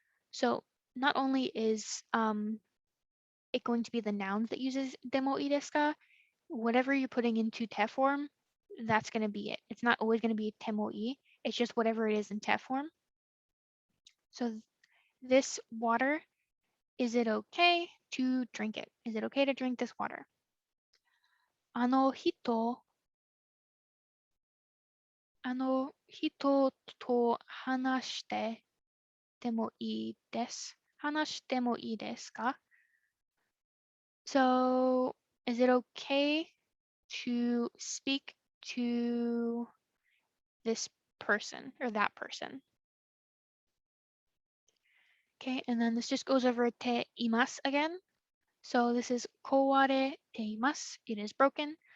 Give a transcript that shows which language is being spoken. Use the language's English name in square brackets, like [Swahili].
[English] So not only is it going to be the nouns that uses [Japanese] demo ii desu ka, [English] whatever you're putting into te form, that's going to be it. It's not always going to be temo I. It's just whatever it is in te form. So this water, is it okay to drink it? Is it okay to drink this water? [Japanese] あの人、あの人と話してでもいいです。話してもいいですか? [English] So, is it okay to speak to this person or that person? Okay, and then this just goes over te imasu again. So this is [Japanese] koware te imasu. [English] It is broken.